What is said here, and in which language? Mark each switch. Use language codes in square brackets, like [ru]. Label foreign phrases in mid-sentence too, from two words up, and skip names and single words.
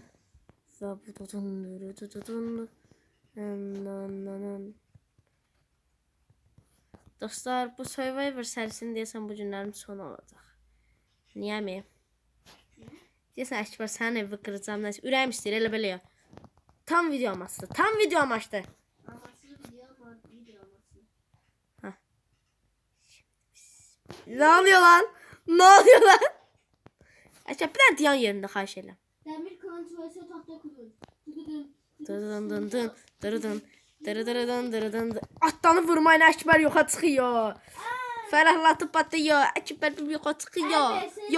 [az] Və bu tutun. Dostlar, bu Survivor sərisini deyəsən bu günlərim sonu olacaq. Niyə mi? Deyəsən Əkbər sənin evi qıracağım. Nəsə, ürəyim istəyir, elə belə ya. [tr] Tam video amaçlı. Tam video amaçlı. Amaçlı video amaçlı. Ne oluyor lan? Ne oluyor lan? [az] Əkbər bir dənə dayan yerində, xahiş edirəm. [tr] Demir kılıç vs tahta kılıç. Tıkıdın. Dırıdın dın dın. Dırıdın. Dırıdın dırıdın. [az] Atlanı vurmayın, Əkbər yoxa çıxıyor. Fərəhlatıb batıyor. Əkbər bir yoxa çıxıyor. Yo.